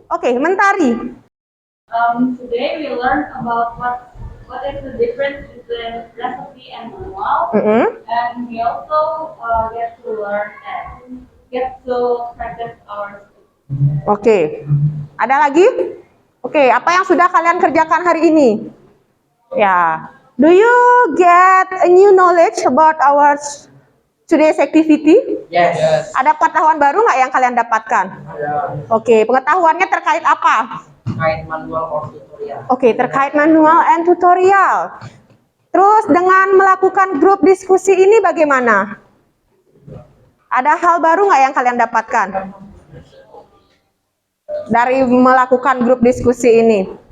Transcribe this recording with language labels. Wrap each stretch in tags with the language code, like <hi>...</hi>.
<en>Okay, Mentari. Today we learned about what is the difference between recipe and manual, and we also get to learn and get to practice our skills.</en> <id>Oke, ada lagi? Oke, apa yang sudah kalian kerjakan hari ini?</id> <en>Ya, do you get a new knowledge about our today's activity? Yes.</en> <id>Ada pengetahuan baru nggak yang kalian dapatkan? Oke, pengetahuannya terkait apa?</id> <en>Kain manual or tutorial.</en> <id>Oke, terkait manual and tutorial. Terus dengan melakukan grup diskusi ini bagaimana? Ada hal baru nggak yang kalian dapatkan dari melakukan grup diskusi ini?</id>